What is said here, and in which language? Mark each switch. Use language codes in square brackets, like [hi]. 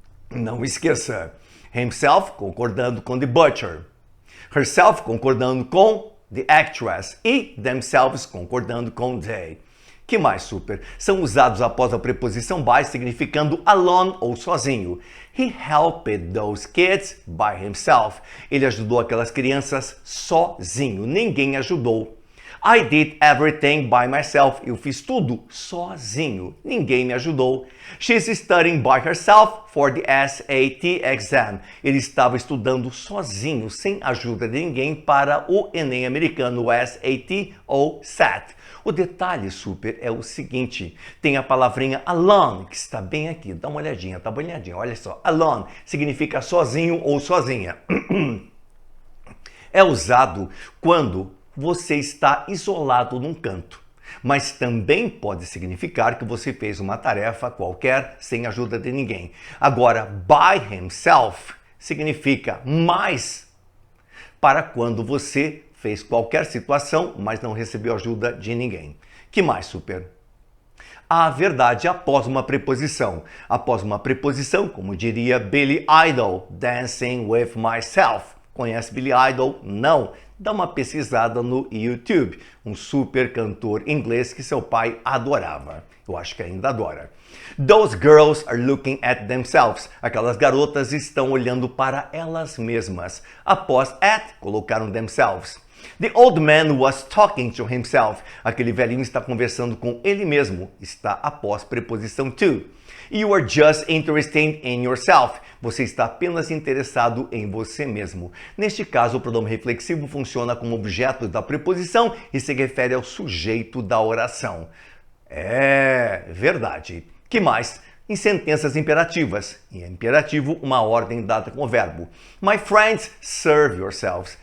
[pt] Não esqueça, himself concordando com [en] the butcher, [pt] herself concordando com [en] the actress [pt] e themselves concordando com they. Que mais, super? São usados após a preposição by, significando alone ou sozinho. [en] He helped those kids by himself. [pt] Ele ajudou aquelas crianças sozinho. Ninguém ajudou. [en] I did everything by myself. [pt] Eu fiz tudo sozinho. Ninguém me ajudou. [en] She's studying by herself for the SAT exam. [pt] Ele estava estudando sozinho, sem ajuda de ninguém, para o Enem americano, o SAT ou SAT. O detalhe, super, é o seguinte, tem a palavrinha alone, que está bem aqui, dá uma olhadinha, tá banhadinha, olha só. Alone significa sozinho ou sozinha. É usado quando você está isolado num canto, mas também pode significar que você fez uma tarefa qualquer sem ajuda de ninguém. Agora, by himself significa mais para quando você fez qualquer situação, mas não recebeu ajuda de ninguém. Que mais, super? A verdade após uma preposição. Após uma preposição, como diria Billy Idol, Dancing with Myself. Conhece Billy Idol? Não. Dá uma pesquisada no YouTube. Um super cantor inglês que seu pai adorava. Eu acho que ainda adora. [en] Those girls are looking at themselves. [pt] Aquelas garotas estão olhando para elas mesmas. Após at, colocaram themselves. [en] The old man was talking to himself. [pt] Aquele velhinho está conversando com ele mesmo. Está após preposição to. [en] You are just interested in yourself. [pt] Você está apenas interessado em você mesmo. Neste caso, o pronome reflexivo funciona como objeto da preposição e se refere ao sujeito da oração. É verdade. Que mais? Em sentenças imperativas. Em imperativo, uma ordem dada com o verbo. [en] My friends, serve yourselves.